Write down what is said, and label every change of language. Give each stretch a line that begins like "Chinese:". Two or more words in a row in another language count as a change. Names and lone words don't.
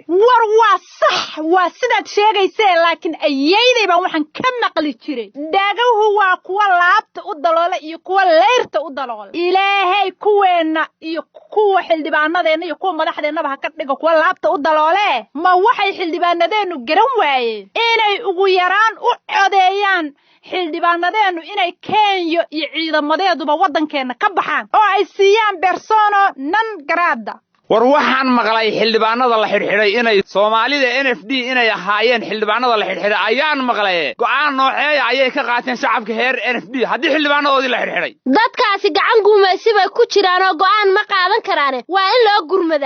Somali: war waa sax waa sidaad sheegaysay laakiin ayeeyday baan waxaan ka maqli jiray daagahu waa kuwa laabta u daloola iyo kuwa leerta u daloola ilaahay kuweena iyo kuwa xildhibaanadeena iyo kuwa madaxdeena ka dhigo kuwa laabta u daloole ma waxay xildhibaanadeenu garan waayeen inay ugu yaraan codeeyaan xildhibaanadeenu inay Kenya iyo ciidamadeeduba wadankeena ka baxaan oo ay siiyaan
Latin: persona non grata
Somali: war waxaan maqlay xildhibaanada la xirxiray inay Soomaalida NFD inay ahaayeen xildhibaanada la xirxiray ayaan maqlay go'aan nooceey ayay ka qaateen shacabka heer NFD hadii xildhibaanadoodii la xirxiray dadkaasi gacan gumaysi bay ku jiraan oo go'aan ma qaadan karaan waa in loo gurmadaa